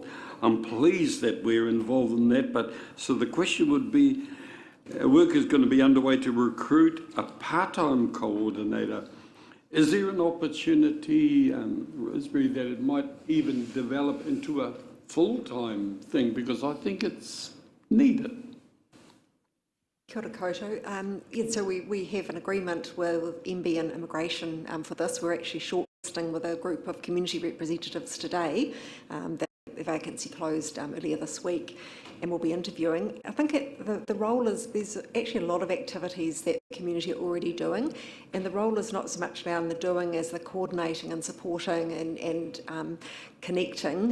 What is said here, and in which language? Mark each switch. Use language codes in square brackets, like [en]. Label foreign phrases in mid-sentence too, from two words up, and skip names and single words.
[en] I'm pleased that we're involved in that. But so the question would be, work is going to be underway to recruit a part-time coordinator. Is there an opportunity, Rosemary, that it might even develop into a full-time thing? Because I think it's needed. [mi] Kia ora koutou. [en] So we have an agreement with MB and Immigration for this. We're actually shortlisting with a group of community representatives today. The vacancy closed earlier this week, and we'll be interviewing. I think the role is, there's actually a lot of activities that community are already doing, and the role is not so much around the doing as the coordinating and supporting and connecting.